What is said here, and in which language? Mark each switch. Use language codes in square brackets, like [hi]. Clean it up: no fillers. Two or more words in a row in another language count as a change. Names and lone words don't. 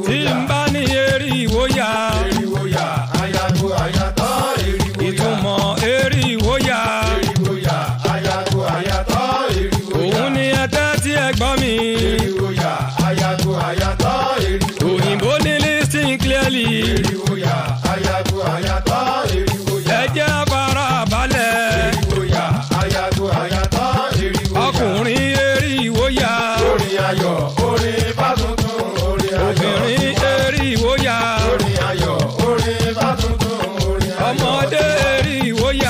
[yo] Tí n bá ní eri ìwòyà. Eriwoya, ayago ayatọ́, eriwoya. Ìtumọ̀ eri ìwòyà. Eriwoya, ayago ayatọ́, eriwoya. Òun ni ẹtẹ́ tí ẹ gbọ́ mi. Eriwoya, ayago ayatọ́, eriwoya. Òyìnbó ní [en] listen clearly. [yo] Eriwoya, ayago ayatọ́, eriwoya. Ẹ jẹ́ fara balẹ̀. Eriwoya, ayago ayatọ́, eriwoya. Ọkùnrin eri ìwòyà. Orin ayọ̀, orin fátuntun, orin ayọ̀. Obìnrin eri ìwòyà. Orin ayọ̀, orin fátuntun, orin ayọ̀. Ọmọdé eri ìwòyà.